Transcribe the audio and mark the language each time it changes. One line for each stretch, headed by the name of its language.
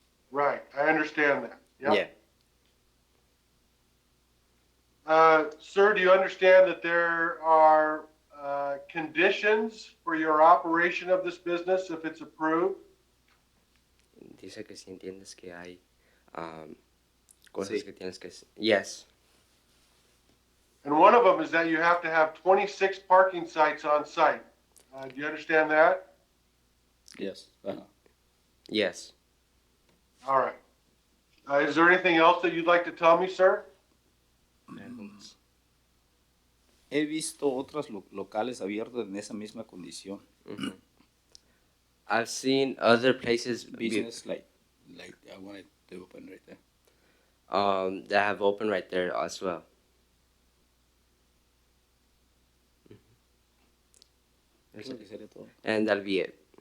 English: Right, I understand that. Yep. Yeah. Sir, do you understand that there are conditions for your operation of this business if it's approved?
Spanish: Dice que si entiendes que hay cosas Sí. que tienes que. Yes.
English: And one of them is that you have to have 26 parking sites on site. Do you understand that? Yes. Yes. All right. Is there anything else that you'd like to tell me, sir?
Spanish: He visto otros locales abiertos en esa misma condición.
English: Mm-hmm. I've seen other places Business like I wanted to open right there. that have opened right there as well.
Spanish: Eso que sería todo.
English: And that'll be it.